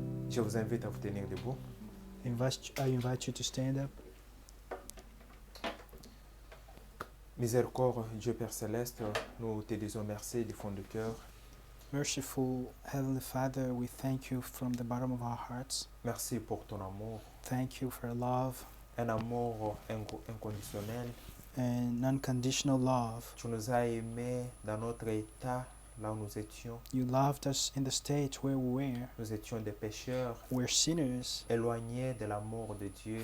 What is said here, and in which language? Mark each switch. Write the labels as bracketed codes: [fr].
[fr] Je vous invite à vous tenir debout. [en] I invite you to stand up. [fr] Miséricorde, Dieu Père Céleste, nous te disons merci du fond du cœur. [en] Merciful Heavenly Father, we thank you from the bottom of our hearts. [fr] Merci pour ton amour, [en] Thank you for your love [fr] un amour inconditionnel. [en] and unconditional love. [fr] Tu nous as aimés dans notre état, là où nous étions. [en] You loved us in the state where we were. [fr] Nous étions des pécheurs, [en] We're sinners, [fr] éloignés de l'amour de Dieu.